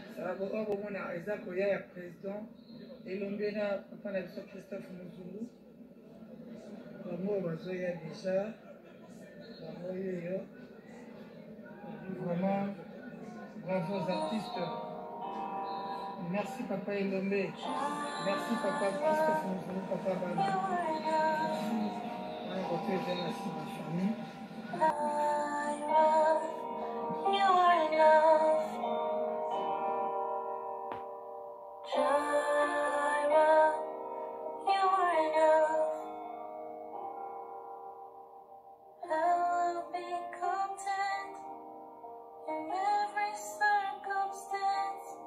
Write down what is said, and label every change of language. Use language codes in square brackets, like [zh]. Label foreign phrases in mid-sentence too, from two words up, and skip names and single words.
[ln] sabo obo mona eza koya ya président elombe na papa na biso Christophe Muzungu bango bazoya déjà bango yoyo [fr] vraiment bravo aux artistes. Merci papa Elombe, merci papa Christophe Muzungu, papa Bali. On retrouve merci ma famille. [en] You are enough. Jireh, you are enough. I will be content in every circumstance.